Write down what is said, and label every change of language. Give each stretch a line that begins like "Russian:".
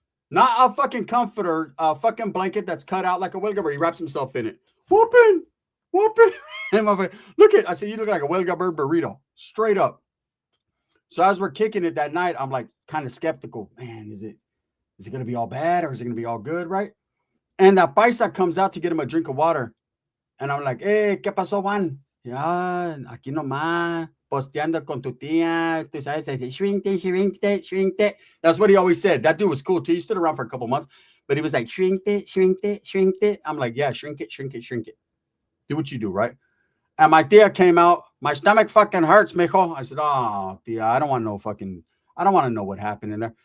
English: Not a fucking comforter, a fucking blanket that's cut out like a Welga bird. He wraps himself in it. Whooping. And look at, I said, you look like a Welga bird burrito. Straight up. So as we're kicking it that night, I'm like kind of skeptical. Man, is it going to be all bad or is it going to be all good, right? And that paisa comes out to get him a drink of water.
Spanish: And I'm like, hey, ¿qué pasó, Juan? Ya, aquí nomás, posteando con tu tía.
English: Tú sabes, shrink it, shrink it, shrink it. That's what he always said. That dude was cool too. He stood around for a couple months, but he was like, shrink it, shrink it, shrink it. I'm like, yeah, shrink it, shrink it, shrink it. Do what you do, right? And my tia came out. My stomach fucking hurts, mijo. I said, oh, tia, I don't want to know what happened in there.